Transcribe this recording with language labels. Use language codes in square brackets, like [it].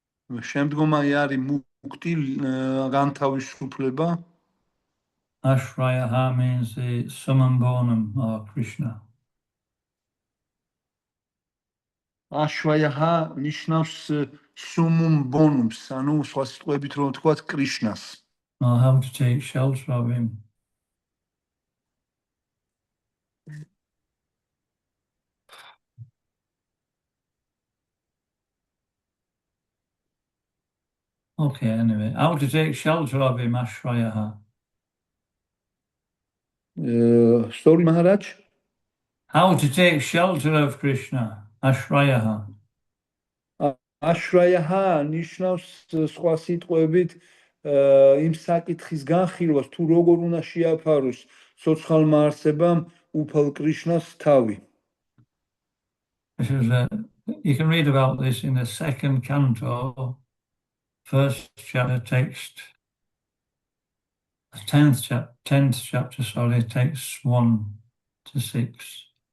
[ka] შემდგომი არის მუქტი, განთავისუფლება. [en] Ashrayaha means the summum bonum or Krishna. [ka] აშვაიაჰა ნიშნავს სუმუმ ბონუმს, ანუ სხვა სიტყვებით რომ ვთქვათ, კრიშნას. [en] Or how to take shelter of him. Okay, anyway, how to take shelter of him, Ashrayaha. Sorry, Maharaj. How to take shelter of Krishna, Ashrayaha. [ka] აშვაიაჰა ნიშნავს სხვა სიტყვებით იმ საკითხის განხილვას, თუ როგორ უნდა შეაფაროს ცოცხალმა არსებამ უფალ კრიშნას თავი. [en] This is you can read about this in the second canto, first chapter text, 10th chapter, sorry, text 1 to 6.